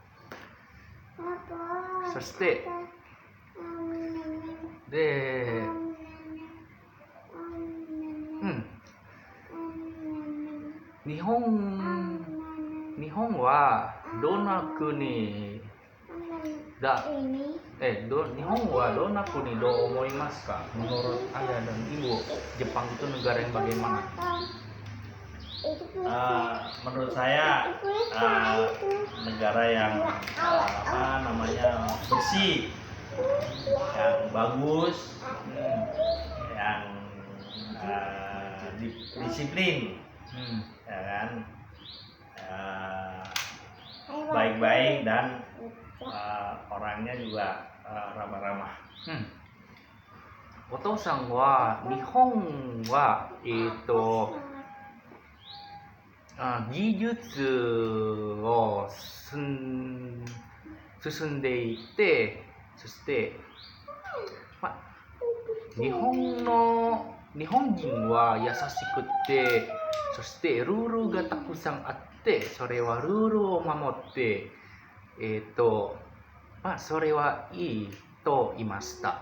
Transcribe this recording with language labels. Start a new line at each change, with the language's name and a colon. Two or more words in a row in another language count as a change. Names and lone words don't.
Japanese: そして日本はどんな国だ日本はどんな国どう思いますか?
Indonesian: Menurut ayah dan ibu, Jepang itu negara yang bagaimana? Menurut saya negara yang bersih, yang bagus, yang disiplin, ya kan, baik-baik dan orangnya juga ramah-ramah.
Japanese: お父さんは日本は技術を進んでいて、そして日本人は優しくて、そしてルールがたくさんあって、それはルールを守ってそれはいいと言いました。